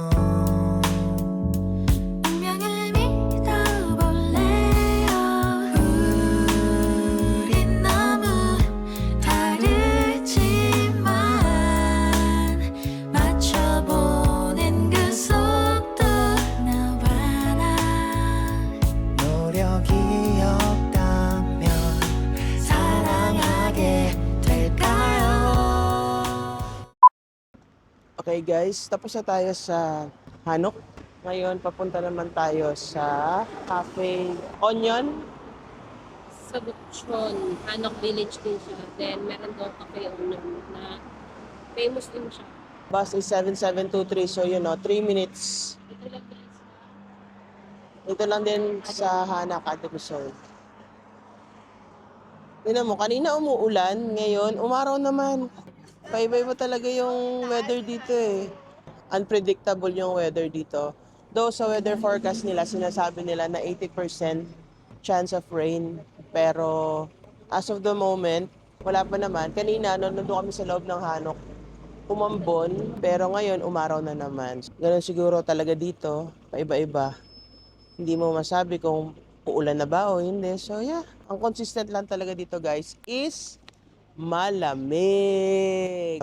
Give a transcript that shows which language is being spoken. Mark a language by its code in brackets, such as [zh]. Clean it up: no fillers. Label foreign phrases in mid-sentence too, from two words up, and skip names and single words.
[ko] 운명을 믿어볼래요 우린 너무 다르지만 맞춰보는 그 속도 나와 나 노력이 없다면 사랑하게 될까요 [en] Okay guys, [tl] tapos na tayo sa Hanok. Ngayon, papunta naman tayo sa Cafe Onion. sa Bukchon, Hanok Village din siya. Then, meron doon [en] cafe owner [tl] na famous din siya. [en] Bus is 7723, so 3 minutes. [tl] Ito lang guys. Ito lang din sa Hana Academy Zone. Tingnan mo, kanina umuulan, ngayon umaraw naman. Paiba-iba talaga yung weather dito eh. Unpredictable yung weather dito. Though sa weather forecast nila, sinasabi nila na 80% [en] chance of rain. Pero as of the moment, [tl] wala pa naman. Kanina, nandun kami sa loob ng Hanok, umambon, pero ngayon umaraw na naman. Ganun siguro talaga dito, paiba-iba. Hindi mo masabi kung uulan na ba o hindi. [en] So yeah, [tl] ang consistent lang talaga dito guys is malamig.